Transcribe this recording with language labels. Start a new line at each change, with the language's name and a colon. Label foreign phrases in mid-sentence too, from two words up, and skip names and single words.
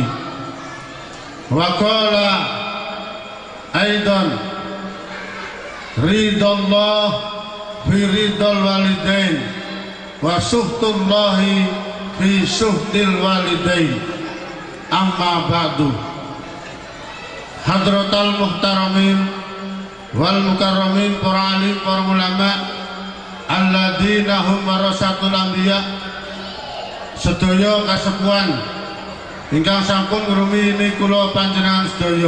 Arabic: وقال أيضا رضا الله في رضا الوالدين وسخط الله في سخط الوالدين. أما بعد. حضرات المحترمين والمكرمين,
Javanese: para alim, para ulama,
Arabic: الذين هم ورثة الأنبياء,
Javanese: sedaya kasepuhan ingkang sampun ngrumiyini kula panjenengan sedaya.